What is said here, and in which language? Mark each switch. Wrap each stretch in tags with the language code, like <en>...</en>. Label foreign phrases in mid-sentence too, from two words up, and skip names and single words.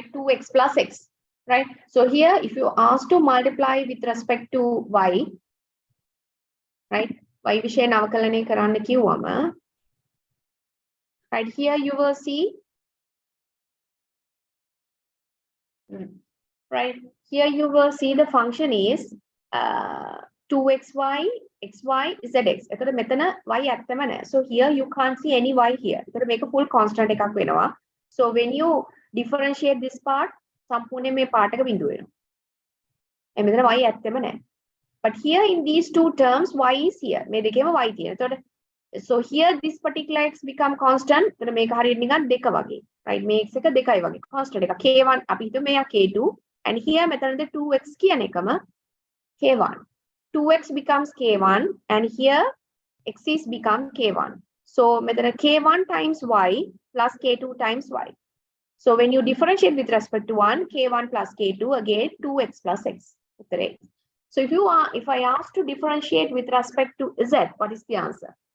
<en>2x plus x, right? So here, if you ask to multiply with respect to y, right? Y</en> <si>විෂය නවකලනය කරන්න කිව්වම</si> <en>Right here you will see, right here you will see the function is 2xy, xy, zx.</en> <si>එතකොට මෙතන y ඇත්තම නැහැ.</si> <en>So here you can't see any y here.</en> <si>එතකොට මේක</si> <en>full constant</en> <si>එකක් වෙනවා.</si> <en>So when you differentiate this part,</en> <si>සම්පූර්ණයෙන් මේ part එක බිඳුව වෙනවා. මෙතන y ඇත්තම නැහැ.</si> <en>But here in these two terms, y is here.</en> <si>මේ දෙකේම y තියෙනවා.</si> <en>So here this particular x become constant.</en> <si>එතන මේක හරියට නිකන් දෙක වගේ. Right? මේ x එක දෙකයි වගේ. Constant එක k1 අපි හිතුව මෙයා k2</si> <en>and here</en> <si>මෙතනද 2x කියන එකම k1.</si> <en>2x becomes k1 and here x is become k1. So මෙතන k1 times y plus k2 times y. So when you differentiate with respect to 1, k1 plus k2 again 2x plus x. So if I ask to differentiate with respect to z, what is the answer?</en>